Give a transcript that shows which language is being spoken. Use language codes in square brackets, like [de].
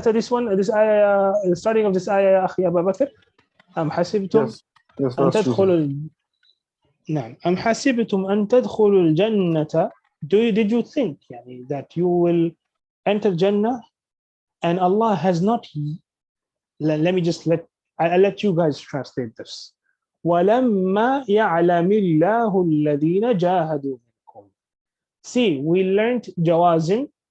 [en] This ayah, the starting of this ayah [ar] يا أخي أبا بكر. أم حسبتم أن تدخلوا نعم أم حسبتم أن تدخلوا الجنة. [en] Did you think يعني that you will enter Jannah and Allah has not. Let me just I'll let you guys translate this. [ar] وَلَمَّا يَعْلَمِ اللَّهُ الَّذِينَ جَاهَدُوا مِنكُمْ. [en] See, we learned jawazim.